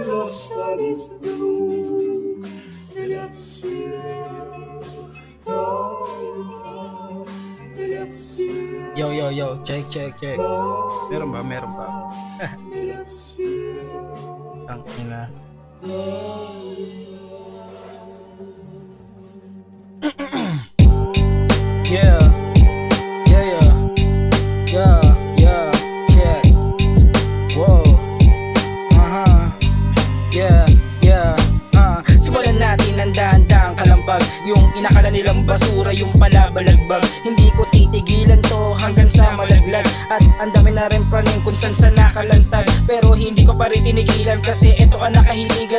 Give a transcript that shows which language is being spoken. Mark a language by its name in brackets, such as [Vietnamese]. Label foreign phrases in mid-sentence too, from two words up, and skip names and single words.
[Russian] остались вдруг для всех, только для всех, [English] Yo, check. [Filipino] Meron ba? [Russian] для всех. [Filipino] Ang ina. [English] Yeah, check. Whoa, [Filipino] simulan natin ang dahan-dahang kalambag. Yung inakala nilang basura, yung pala balagbag. Hindi ko titigilan to hanggang sa malaglag. At ang dami na rin praning kung saan sa nakalantag. Pero hindi ko pa rin tinigilan kasi ito ang nakahiligan.